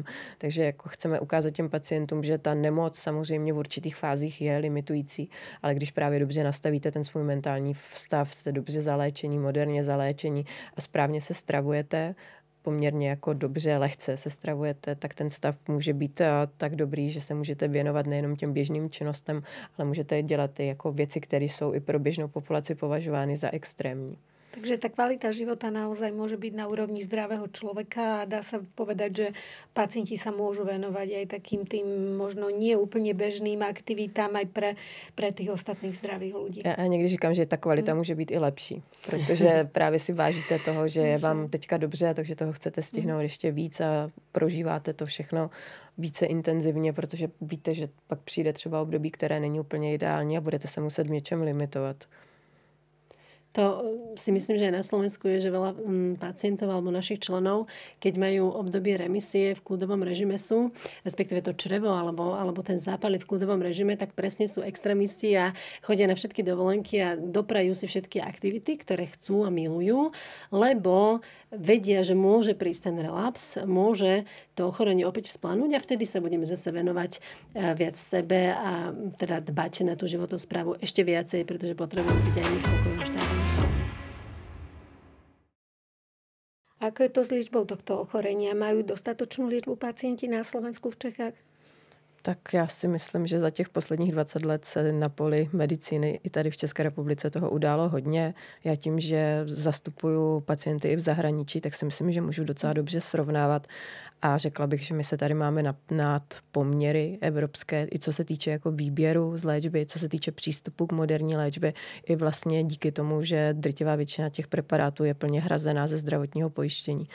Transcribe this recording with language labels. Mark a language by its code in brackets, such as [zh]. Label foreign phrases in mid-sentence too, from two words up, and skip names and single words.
[cs] Takže jako chceme ukázat těm pacientům, že ta nemoc samozřejmě v určitých fázích je limitující, ale když právě dobře nastavíte ten svůj mentální stav, jste dobře zaléčení, moderně zaléčení a správně se stravujete, poměrně jako dobře, lehce se stravujete, tak ten stav může být tak dobrý, že se můžete věnovat nejenom těm běžným činnostem, ale můžete dělat i jako věci, které jsou i pro běžnou populaci považovány za extrémní. [sk] Takže tá kvalita života naozaj môže byť na úrovni zdravého človeka a dá sa povedať, že pacienti sa môžu venovať aj takým tým možno nie úplne bežným aktivitám aj pre tých ostatných zdravých ľudí. [cs] Já někdy říkám, že ta kvalita může být i lepší, protože právě si vážíte toho, že je vám teďka dobře, takže toho chcete stihnout ještě víc a prožíváte to všechno více intenzivně, protože víte, že pak přijde třeba období, které není úplně ideální a budete se muset v něčem limitovat. [sk] To si myslím, že aj na Slovensku je, že veľa pacientov alebo našich členov, keď majú obdobie remisie v kľudovom režime sú, respektíve to črevo alebo ten zápal v kľudovom režime, tak presne sú extrémisti a chodia na všetky dovolenky a doprajú si všetky aktivity, ktoré chcú a milujú, lebo vedia, že môže prísť ten relaps, môže to ochorenie opäť vzplanúť a vtedy sa budeme zase venovať viac sebe a teda dbať na tú životosprávu ešte viacej, pretože potrebujeme byť aj my v pokojovom štádiu. Ako je to s liečbou tohto ochorenia? Majú dostatočnú liečbu pacienti na Slovensku, v Čechách? [cs] Tak já si myslím, že za těch posledních 20 let se na poli medicíny i tady v České republice toho událo hodně. Já tím, že zastupuju pacienty i v zahraničí, tak si myslím, že můžu docela dobře srovnávat. A řekla bych, že my se tady máme nad poměry evropské, i co se týče jako výběru z léčby, co se týče přístupu k moderní léčbě, i vlastně díky tomu, že drtivá většina těch preparátů je plně hrazená ze zdravotního pojištění.